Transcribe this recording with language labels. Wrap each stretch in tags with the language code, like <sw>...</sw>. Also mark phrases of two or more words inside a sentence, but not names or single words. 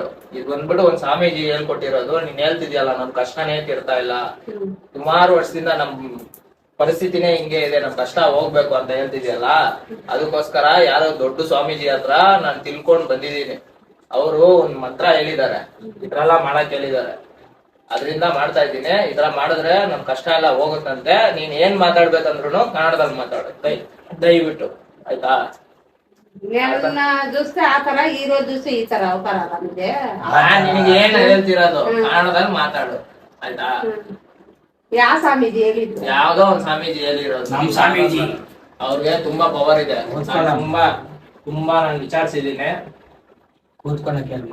<kn>ಇದು ಬಂದ್ಬಿಟ್ಟು ಒಂದ್ ಸ್ವಾಮೀಜಿ ಹೇಳ್ಕೊಟ್ಟಿರೋದು. ನೀನ್ ಹೇಳ್ತಿದ್ಯಲ್ಲ, ನಮ್ ಕಷ್ಟನೇ ತೀರ್ತಾ ಇಲ್ಲ, ಸುಮಾರು ವರ್ಷದಿಂದ ನಮ್ ಪರಿಸ್ಥಿತಿನೇ ಹಿಂಗೆ ಇದೆ, ನಮ್ ಕಷ್ಟ ಹೋಗ್ಬೇಕು ಅಂತ ಹೇಳ್ತಿದ್ಯಲ್ಲ, ಅದಕ್ಕೋಸ್ಕರ ಯಾರೋ ದೊಡ್ಡ ಸ್ವಾಮೀಜಿ ಹತ್ರ ನಾನು ತಿಳ್ಕೊಂಡ್ ಬಂದಿದ್ದೀನಿ. ಅವರು ಒಂದ್ ಮಂತ್ರ ಹೇಳಿದ್ದಾರೆ, ಇದ್ರೆಲ್ಲ ಮಾಡಕ್ ಹೇಳಿದ್ದಾರೆ. ಅದ್ರಿಂದ ಮಾಡ್ತಾ ಇದ್ದೀನಿ. ಈ ತರ ಮಾಡಿದ್ರೆ ನಮ್ ಕಷ್ಟ ಎಲ್ಲ ಹೋಗುತ್ತಂತೆ. ನೀನ್ ಏನ್ ಮಾತಾಡ್ಬೇಕಂದ್ರು ಕನ್ನಡದಲ್ಲಿ ಮಾತಾಡು ದಯವಿಟ್ಟು, ಆಯ್ತಾ?</kn> <te>చూస్తే ఆ ತರ హీరో చూస్తే ఈ</te> <kn>ತರ ಅವತಾರ ನಮಗೆ. ನಿನಗೆ ಏನ್ ಹೇಳ್ತಿರೋದು ಕನ್ನಡದಲ್ಲಿ ಮಾತಾಡು, ಆಯ್ತಾ? ಯಾವ ಸ್ವಾಮೀಜಿ ಹೇಳಿದ್ರು? ಯಾವ್ದೋ ಒಂದ್ ಸ್ವಾಮೀಜಿ ಹೇಳಿರೋದು. ನಮ್ ಸ್ವಾಮೀಜಿ ಅವ್ರಿಗೆ ತುಂಬಾ ಪವರ್ ಇದೆ. ತುಂಬಾ ನಾನು ವಿಚಾರಿಸಿದ್ದೀನಿ. ಕೂತ್ಕೊಳಕ್ಕೆ</kn>